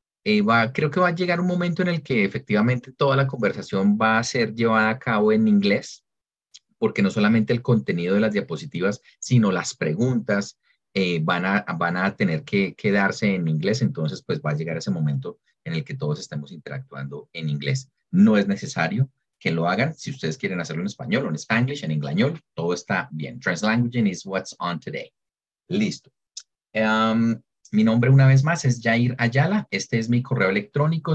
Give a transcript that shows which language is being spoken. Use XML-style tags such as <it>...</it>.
<es>Creo que va a llegar un momento en el que efectivamente toda la conversación va a ser llevada a cabo en inglés, porque no solamente el contenido de las diapositivas, sino las preguntas van a tener que quedarse en inglés. Entonces, pues va a llegar ese momento en el que todos estemos interactuando en inglés. No es necesario que lo hagan. Si ustedes quieren hacerlo en español o en Spanglish, en inglañol, todo está bien.</es> <en>Translanguaging is what's on today.</en> <es>Listo. Mi nombre una vez más es Jair Ayala. Este es mi correo electrónico.</es>